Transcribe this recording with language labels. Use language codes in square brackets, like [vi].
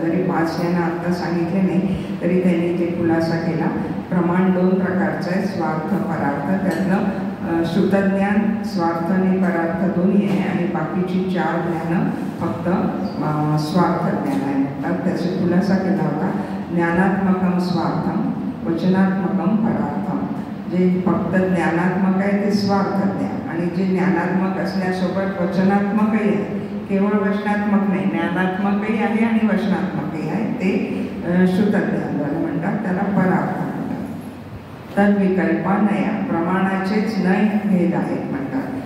[mr] जरी 5 ज्ञान आत्ता सांगितले नाही तरी त्यांनी ते खुलासा केला. प्रमाण 2 प्रकारचं आहे, स्वार्थ परार्थ. त्यातलं श्रुतज्ञान स्वार्थ आणि परार्थ दोन्ही आहे आणि बाकीची 4 ज्ञानं फक्त स्वार्थ ज्ञान आहे म्हणतात. त्याचा खुलासा केला होता. [sa] ज्ञानात्मकम स्वार्थम वचनात्मकम परार्थम. [mr] जे फक्त ज्ञानात्मक आहे ते स्वार्थ ज्ञान आणि जे ज्ञानात्मक असण्यासोबत वचनात्मकही आहे. केवळ वचनात्मक नाही, ज्ञानात्मकही आहे आणि वचनात्मकही आहे, ते श्रुतज्ञान झालं म्हणतात. त्याला परार्थ म्हणतात. [sa] तद्विकल्पा नया [mr] प्रमाणाचेच नय भेद आहेत म्हणतात.